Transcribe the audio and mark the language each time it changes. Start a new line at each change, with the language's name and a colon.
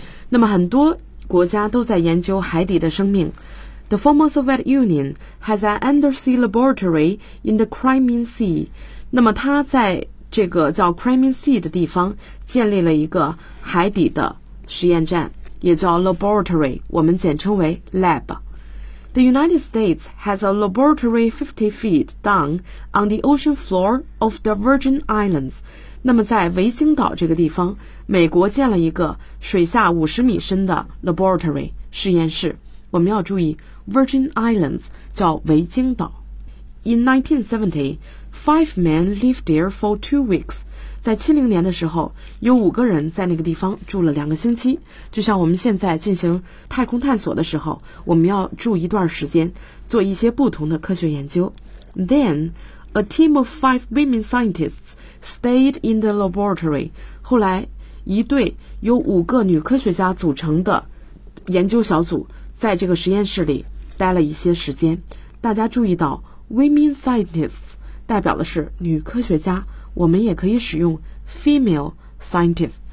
Chinese: 那么很多国家都在研究海底的生命。
English: The former Soviet Union has an undersea laboratory in the Crimean Sea.
Chinese: 那么它在这个叫 Crimean Sea 的地方建立了一个海底的实验站，也叫 laboratory, 我们简称为 lab.
English: The United States has a laboratory 50 feet down on the ocean floor of the Virgin Islands.
Chinese: 那么在维京岛这个地方，美国建了一个水下50米深的 laboratory, 实验室。我们要注意 Virgin Islands 叫维京岛。
English: In 1970, five men lived there for 2 weeks.
Chinese: 在70年的时候，有五个人在那个地方住了两个星期。就像我们现在进行太空探索的时候，我们要住一段时间，做一些不同的科学研究。
English: Then, a team of five women scientists stayed in the laboratory.
Chinese: 后来一队由五个女科学家组成的研究小组在这个实验室里待了一些时间。大家注意到
English: women scientists
Chinese: 代表的是女科学家，我们也可以使用
English: female scientists。